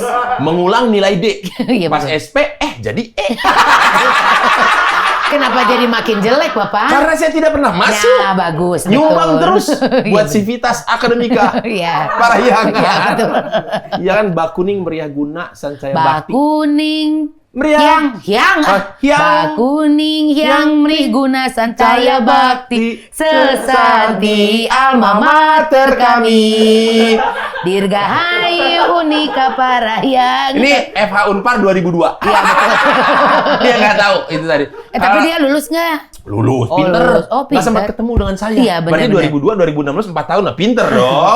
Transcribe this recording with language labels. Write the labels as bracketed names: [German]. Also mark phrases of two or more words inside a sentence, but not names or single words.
[Indonesian] Mengulang nilai D. Iya, Pas betul. SP jadi E. Kenapa jadi makin jelek Bapak? Karena saya tidak pernah masuk. Nah, bagus. Nyumbang betul. terus buat Iya, Civitas Akademika. Iya. Parahyangan. Iya, betul. Iya kan, bak kuning meriah guna sancaya Bak bakti. kuning Meriang. Hyang. Hyang. Bakuning hyang mri guna santaya bakti sesati [Latin] alma mater [Indonesian] kami. Dirgahayu unika parahyangi. Ini FH Unpar 2002. Iya betul. Dia nggak tahu itu tadi. Tapi dia lulus nggak? Lulus, Oh, pinter. lulus. Oh, Nggak sempat pinter. ketemu dengan saya. Iya, benar, Berarti 2002, 2016, 4 tahun lah. Pinter dong.